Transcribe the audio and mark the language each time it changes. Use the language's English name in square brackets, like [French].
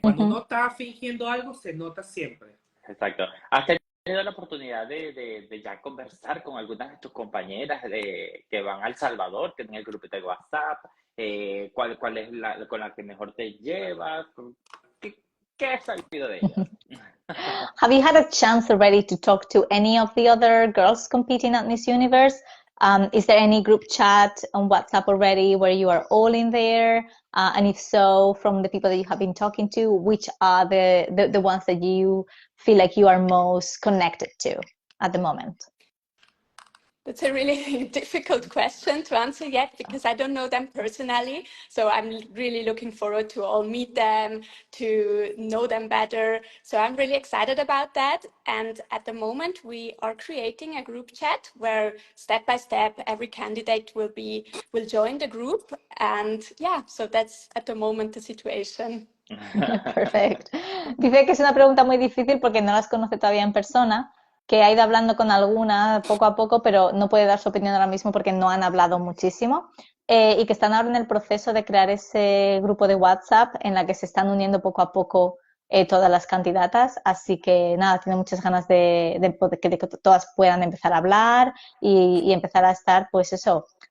[Spanish] Cuando uno está fingiendo algo, se nota siempre. Exacto. ¿Has tenido la oportunidad de ya conversar con algunas de tus compañeras que van a El Salvador, que tienen el grupo de WhatsApp? ¿Cuál es la con la que mejor te llevas? ¿Qué has sabido de ellas? [English] Have you had a chance already to talk to any of the other girls competing at Miss Universe? Is there any group chat on WhatsApp already where you are all in there? And if so, from the people that you have been talking to, which are the ones that you feel like you are most connected to at the moment? That's a really difficult question to answer yet because I don't know them personally. So I'm really looking forward to all meet them, to know them better. So I'm really excited about that. And at the moment, we are creating a group chat where step by step, every candidate will join the group. And yeah, so that's at the moment the situation. [Spanish] Perfecto. Dice que es una pregunta muy difícil porque no las conoce todavía en persona, que ha ido hablando con alguna poco a poco, pero no puede dar su opinión ahora mismo porque no han hablado muchísimo, y que están ahora en el proceso de crear ese grupo de WhatsApp en la que se están uniendo poco a poco todas las candidatas, así que nada, tiene muchas ganas de que todas puedan empezar a hablar y empezar a estar, pues eso,